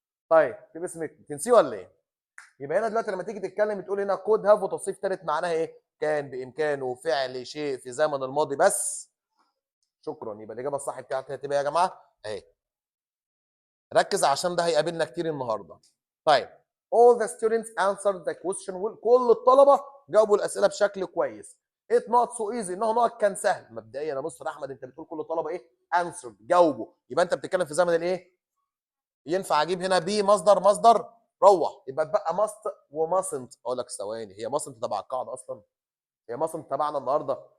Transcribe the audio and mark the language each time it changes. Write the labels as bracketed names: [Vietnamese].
[Arabic] طيب تكتبي اسمك تنسيه ولا ايه؟ يبقى هنا دلوقتي لما تيجي تتكلم بتقول هنا كود هاف وتصريف ثالث معناها ايه؟ كان بامكانه فعل شيء في زمن الماضي بس. شكرا. يبقى الاجابه الصح بتاعتها هتبقى يا جماعه اهي. ركز عشان ده هيقابلنا كتير النهارده. [English] طيب all the students answered the question well. [Arabic] كل الطلبه جاوبوا الاسئله بشكل كويس. It not so easy. انه نوع كان سهل. مبدئيا يا مستر احمد انت بتقول كل الطلبه ايه؟ answered جاوبوا. يبقى انت بتتكلم في زمن الايه؟ ينفع اجيب هنا بي مصدر روح. يبقى اتبقى must وماسنت. اقول لك ثواني، هي mustn't تبع القاعده اصلا؟ هي mustn't تبعنا النهارده؟